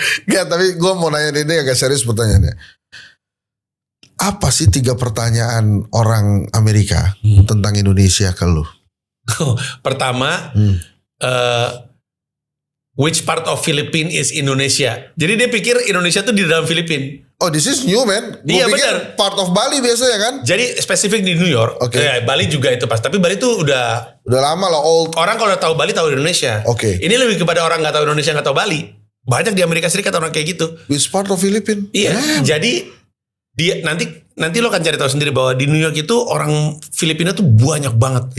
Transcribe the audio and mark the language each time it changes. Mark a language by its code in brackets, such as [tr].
[id] Gak, tapi gue mau nanya ini agak serius pertanyaannya. Apa sih 3 pertanyaan orang Amerika tentang Indonesia ke lu? Pertama, [en] which part of Philippines is Indonesia? [id] Jadi dia pikir Indonesia tuh di dalam Filipina. [en] Oh, this is new man. [id] Gue Iya pikir benar. [en] part of [id] Bali biasanya kan? Jadi spesifik di New York. Oke. Bali juga itu pas. Tapi Bali tuh udah lama lah [en] old. [id] orang kalau udah tahu Bali tahu Indonesia. Oke. Ini lebih kepada orang nggak tahu Indonesia nggak tahu Bali. Banyak di Amerika Serikat orang kayak gitu. [en] Which part of Philippines? [id] Iya. Jadi dia nanti lo akan cari tahu sendiri bahwa di New York itu orang Filipina tuh banyak banget.